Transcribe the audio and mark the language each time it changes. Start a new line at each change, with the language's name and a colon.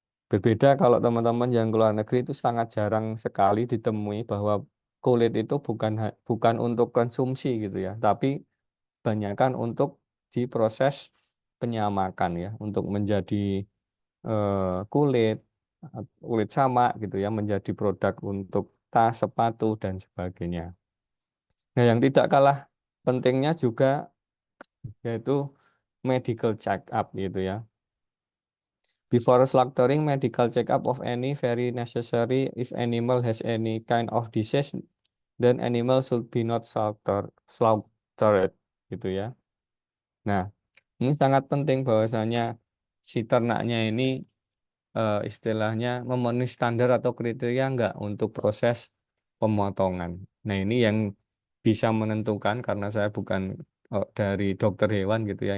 Indonesian: Berbeda kalau teman-teman yang ke luar negeri itu sangat jarang sekali ditemui bahwa kulit itu bukan untuk konsumsi gitu ya, tapi banyakkan untuk diproses penyamakan ya, untuk menjadi kulit kulit sama gitu ya, menjadi produk untuk tas, sepatu dan sebagainya. Nah, yang tidak kalah pentingnya juga yaitu medical check up gitu ya.
English: Before slaughtering, medical check up of any very necessary if animal has any kind of disease, then animal should be not slaughtered
Indonesian: gitu ya. Nah, ini sangat penting bahwasanya si ternaknya ini istilahnya memenuhi standar atau kriteria enggak untuk proses pemotongan. Nah, ini yang bisa menentukan karena saya bukan dari dokter hewan gitu ya.